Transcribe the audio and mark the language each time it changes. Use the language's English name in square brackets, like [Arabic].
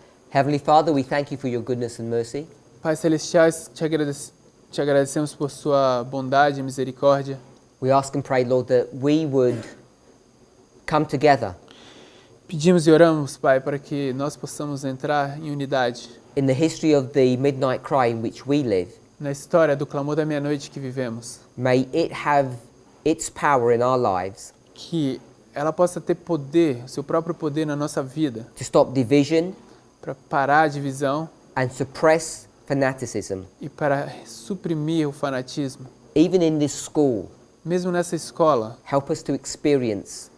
[English] Heavenly Father, we thank you for your goodness and mercy. [Portuguese] Pai Celestial, te agradecemos por sua bondade e misericórdia. [English] We ask and pray, Lord, that we would come together [Portuguese] Pedimos e oramos, Pai, para que nós possamos entrar em unidade [English] in the history of the midnight cry in which we live. [Portuguese] na história do clamor da meia-noite que vivemos. [English] May it have its power in our lives [Portuguese] Que ela possa ter poder, o seu próprio poder na nossa vida, [English] to stop division [Portuguese] para parar a divisão [English] and suppress fanaticism, [Portuguese] e para suprimir o fanatismo. [English] even in this school, [Portuguese] Mesmo nessa escola, [English] help us to experience